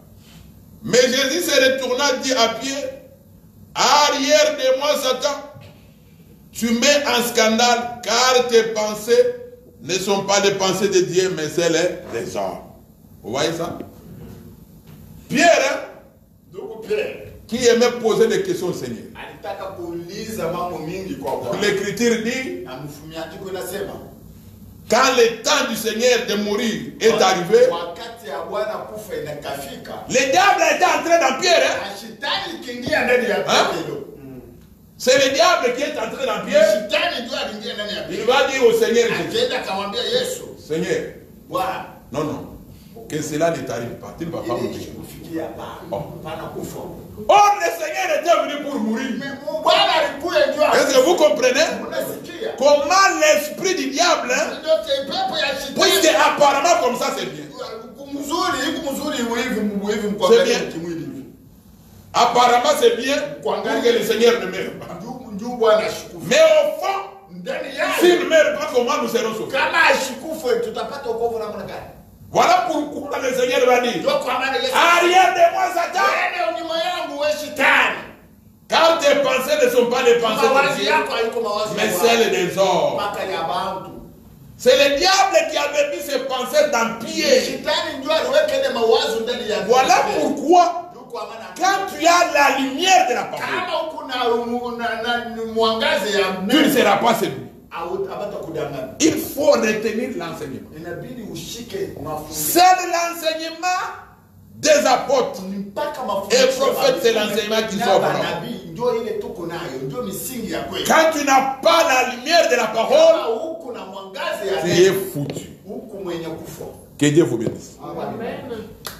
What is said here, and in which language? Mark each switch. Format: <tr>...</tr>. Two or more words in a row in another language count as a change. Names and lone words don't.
<fr>Mais Jésus se retourna, dit à Pierre, arrière de moi, Satan, tu mets en scandale, car tes pensées ne sont pas les pensées de Dieu, mais celles des hommes. Vous voyez ça? Pierre,</fr> <sw>Ndugu Pierre</sw> <fr>qui aimait poser des questions au Seigneur.</fr> <sw>alitaka kuuliza mambo mingi kwa Bwana.</sw> <fr>L'Écriture dit,</fr> <sw>Na mfumiandiko inasema</sw> <fr>quand le temps du Seigneur de mourir est arrivé,</fr> <sw>wakati ya Bwana kufa inakafika,</sw> <fr>le diable était entré dans Pierre.</fr> <sw>na shetani kiingia ndani ya Petro.</sw> <fr>C'est le diable qui est entré dans Pierre.</fr> <sw>Shetani ndio aliingia ndani ya</sw> <fr>Il</fr> <sw>Petro.</sw> <fr>va dire au Seigneur,</fr> <sw>Akaenda akamwambia Yesu,</sw> <fr>Seigneur,</fr> <sw>Bwana,</sw> <fr>non, non, que cela ne t'arrive pas. Tu ne vas pas</fr> <sw>ili</sw> <fr>mourir.</fr> <sw>kufikia hapa, pana kufa.</sw> <fr>Or, le Seigneur était venu pour mourir.</fr> <sw>Bwana alikuja ndio.</sw> <fr>Est-ce que vous comprenez</fr> <sw>Unasikia?</sw> <fr>comment l'esprit du diable,</fr> <sw>Ndio pepo ya</sw> <fr>puisque</fr> <sw>shetani.</sw> <fr>apparemment comme ça c'est bien.</fr> <sw>Mzuri, hivi mzuri hivi</sw> <fr>C'est</fr> <sw>mkwangalia</sw> <fr>bien.</fr> <sw>kimwili hivi.</sw> <fr>Apparemment c'est bien pour que le Seigneur ne meure pas.</fr> <sw>Ndio Bwana ashikufu.</sw> <fr>Mais au fond,</fr> <sw>Ndani</sw> <fr>s'il</fr> <sw>yake</sw> <fr>ne meurt pas, comment nous serons sauvés?</fr> <sw>kama ashikufu tutapata wokovu namna gani?</sw> <fr>Voilà pourquoi le Seigneur va dire,</fr> <sw>Ndio kwa maana Yesu.</sw> <fr>arrière de moi Satan,</fr> <sw>Wewe nyuma yangu wewe shetani.</sw> <fr>car tes pensées ne sont pas les pensées de</fr> <sw>Mawazo</sw> <fr>Dieu,</fr> <sw>yako haiko mawazo</sw> <fr>mais</fr> <sw>ya</sw> <fr>celles des hommes.</fr> <sw>mpaka ya bantu.</sw> <fr>C'est le diable qui avait mis ses pensées dans Pierre.</fr> <sw>Shetani ndio aliweka ile mawazo ndani ya.</sw> <fr>Voilà pourquoi,</fr> <sw>Ndio kwa maana</sw> <fr>quand tu as la lumière de la parole,</fr> <sw>kama uko na mwangaze ya</sw> <fr>tu ne seras pas séduit.</fr> <sw>abata kudanganya.</sw> <fr>Il faut retenir l'enseignement.</fr> <sw>Inabidi ushike mafundisho.</sw> <fr>C'est l'enseignement des apôtres.</fr> <sw>Mpaka</sw> <fr>Et</fr> <sw>mafundisho.</sw> <fr>prophète, c'est l'enseignement qui sauve.</fr> <sw>Nabii ndio ile tuko nayo, ndio misingi ya kweli.</sw> <fr>Quand tu n'as pas la lumière de la parole,</fr> <sw>Kama huku na mwangaze ya</sw> <fr>tu es foutu.</fr> <sw>huku mwenye kufa.</sw> <fr>Que Dieu vous bénisse. Amen.</fr>